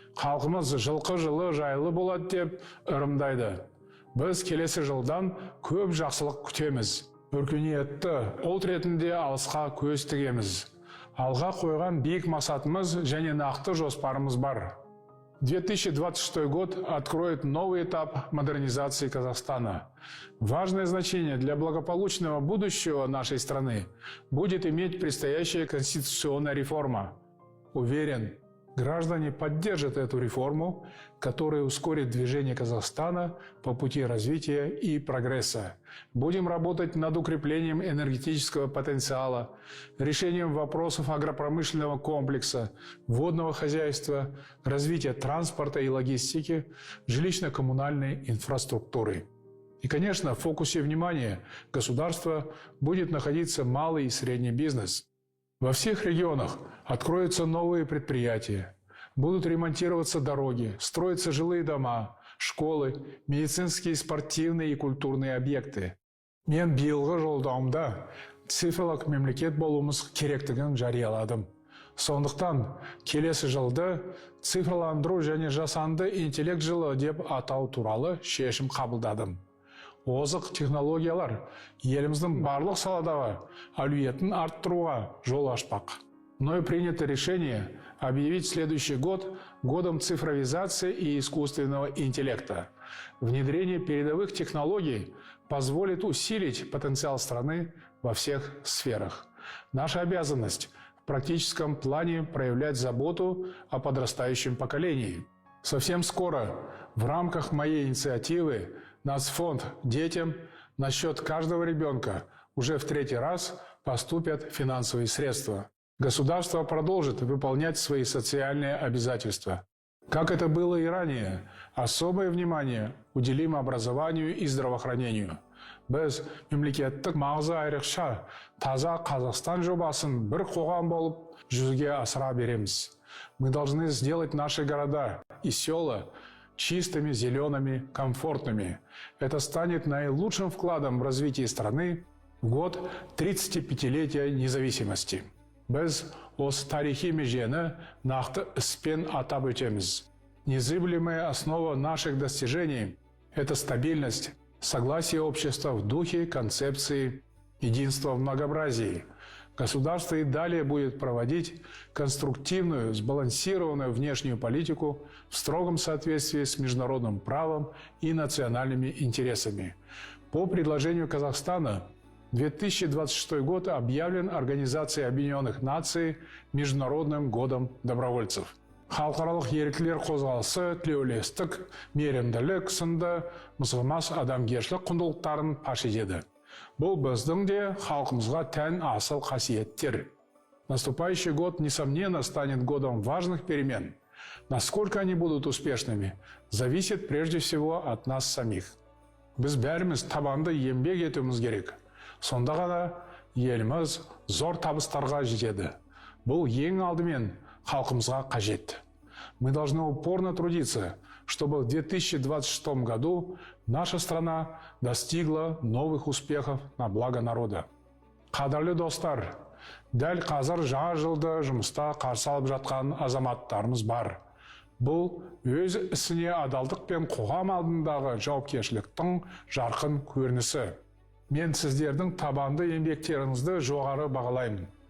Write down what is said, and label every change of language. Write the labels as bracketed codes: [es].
[kk] Халқымыз жылқы жылы жайлы болады деп ырымдайды. Біз келесі жылдан көп жақсылық күтеміз. Өркениетті ұлт ретінде алысқа көз тігеміз. Алға қойған биік мақсатымыз және нақты жоспарымыз бар. [ru] 2026 год откроет новый этап модернизации Казахстана. Важное значение для благополучного будущего нашей страны будет иметь предстоящая конституционная реформа. Уверен, граждане поддержат эту реформу, которая ускорит движение Казахстана по пути развития и прогресса. Будем работать над укреплением энергетического потенциала, решением вопросов агропромышленного комплекса, водного хозяйства, развития транспорта и логистики, жилищно-коммунальной инфраструктуры. И, конечно, в фокусе внимания государства будет находиться малый и средний бизнес. Во всех регионах откроются новые предприятия, будут ремонтироваться дороги, строятся жилые дома, школы, медицинские, спортивные и культурные объекты. [kk] Мен биылғы жолдауымда цифрлық мемлекет болуымыз керектігін жарияладым. Сондықтан келесі жылды цифрландыру және жасанды интеллект жылы деп атау туралы шешім қабылдадым. Озық технологиялар еліміздің барлық саладағы әлеуетін арттыруға жол ашпақ. [ru] Мною принято решение объявить следующий год годом цифровизации и искусственного интеллекта. Внедрение передовых технологий позволит усилить потенциал страны во всех сферах. Наша обязанность в практическом плане проявлять заботу о подрастающем поколении. Совсем скоро в рамках моей инициативы Нацфонд детям на счет каждого ребенка уже в 3-й раз поступят финансовые средства. Государство продолжит выполнять свои социальные обязательства. Как это было и ранее, особое внимание уделим образованию и здравоохранению. [kk] Біз мемлекеттік маңызы айрықша таза Қазақстан жобасын бір қоғам болып жүзеге асыра береміз. [ru] Мы должны сделать наши города и села чистыми, зелеными, комфортными. Это станет наилучшим вкладом в развитие страны в год 35-летия независимости. [kk] Біз осы тарихи межені нақты іспен атап өтеміз. [ru] Незыблемая основа наших достижений – это стабильность, согласие общества в духе концепции единства в многообразии. Государство и далее будет проводить конструктивную, сбалансированную внешнюю политику в строгом соответствии с международным правом и национальными интересами. По предложению Казахстана 2026 год объявлен Организацией Объединенных Наций Международным годом добровольцев. [kk] Халықаралық еріктілер қозғалысы, тілеулестік, мейірімділік сынды мызғымас адамгершілік құндылықтарын паш етеді. Бұл біздің де халқымызға тән асыл қасиеттер. [ru] Наступающий год, несомненно, станет годом важных перемен. Насколько они будут успешными, зависит прежде всего от нас самих. [kk] Біз бәріміз табанды еңбек етуіміз керек. Сонда ғана еліміз зор табыстарға жетеді. Бұл ең алдымен халқымызға қажет. [ru] Мы должны упорно трудиться, чтобы в 2026 году наша страна достигла новых успехов на благо народа. [kk] Қадірлі достар, дәл қазір жаңа жылды жұмыста қарсы алып жатқан азаматтарымыз бар. Бұл өз ісіне адалдық пен қоғам алдындағы жауапкершіліктің жарқын көрінісі. Мен сіздердің табанды еңбектеріңізді жоғары бағалаймын.